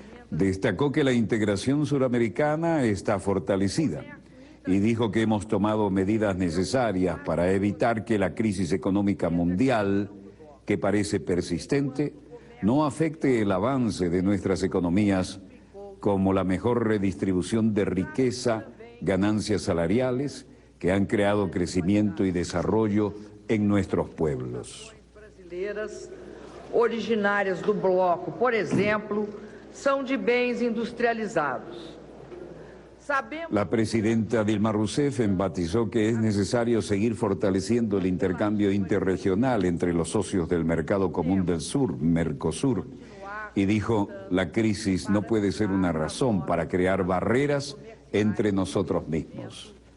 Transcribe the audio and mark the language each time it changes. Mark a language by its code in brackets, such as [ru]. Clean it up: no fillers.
[es] Destacó que la integración suramericana está fortalecida y dijo que hemos tomado medidas necesarias para evitar que la crisis económica mundial, que parece persistente, no afecte el avance de nuestras economías, como la mejor redistribución de riqueza, ganancias salariales, que han creado crecimiento y desarrollo en nuestros pueblos. [pt] Brasileiras originárias do bloco, por exemplo, são de bens industrializados. [es] La presidenta Dilma Rousseff enfatizó que es necesario seguir fortaleciendo el intercambio interregional entre los socios del Mercado Común del Sur, Mercosur, y dijo, la crisis no puede ser una razón para crear barreras entre nosotros mismos.